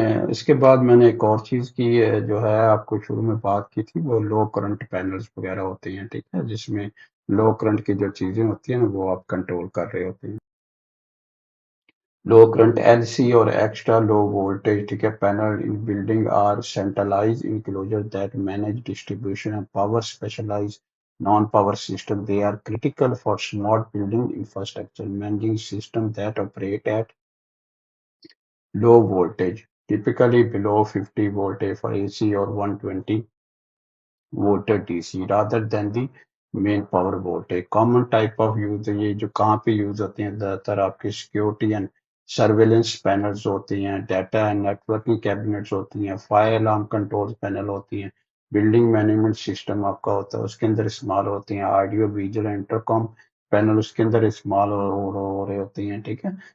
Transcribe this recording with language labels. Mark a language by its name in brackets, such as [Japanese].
[Hindi] इसके बाद मैंने एक और चीज़ की जो है आपको शुरू में बात की थी, वो लो करंट पैनल्स वगैरह होते हैं, ठीक है, जिसमें लो करंट की जो चीज़ें होती हैं ना वो आप कंट्रोल कर रहे होते हैं. [English] Low current LC और extra low voltage, ठीक है, panel in building are centralize enclosure that manage distribution of power, specialize non power system. They are critical for smart building infrastructure, managing system that operate at low voltage, typically below 50 voltage for AC or 120 voltage DC rather than the main power voltage. Common type of use, [Hindi] ये जो कहाँ पे use होते हैं, ज़्यादातर आपके security and surveillance panels होती हैं, डाटा एंड नेटवर्किंग कैबिनेट्स होती हैं, फायर अलार्म कंट्रोल पैनल होती हैं, बिल्डिंग मैनेजमेंट सिस्टम आपका होता है उसके अंदर इस्तेमाल होती हैं, ऑडियो विजुअल इंटरकॉम पैनल उसके अंदर इस्तेमाल हो रहे होती हैं, ठीक है.